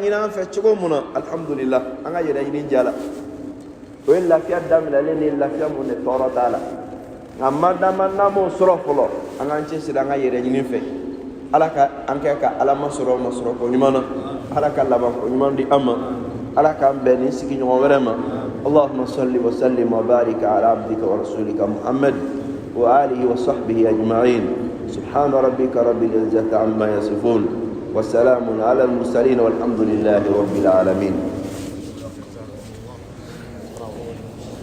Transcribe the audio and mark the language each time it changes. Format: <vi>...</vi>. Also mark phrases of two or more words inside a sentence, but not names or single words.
<bm>ɲini an fɛ cogo min na alhamdulillah an ka yɛrɛ ɲini diya la o ye lafiya daminɛlen ni lafiya mun de tɔɔrɔ t'a la nka madama n'an m'o sɔrɔ fɔlɔ an k'an cɛsiri an ka yɛrɛ ɲini fɛ ala ka an kɛ ka ala masɔrɔ ko ɲuman na ala ka laban ko ɲuman di an ma ala k'an bɛn ni sigiɲɔgɔn wɛrɛ ma</bm> <ar>اللهم صل وسلم وبارك على عبدك ورسولك محمد وآله وصحبه أجمعين سبحان ربك رب العزة عما يصفون وسلام على المرسلين والحمد لله رب العالمين</ar>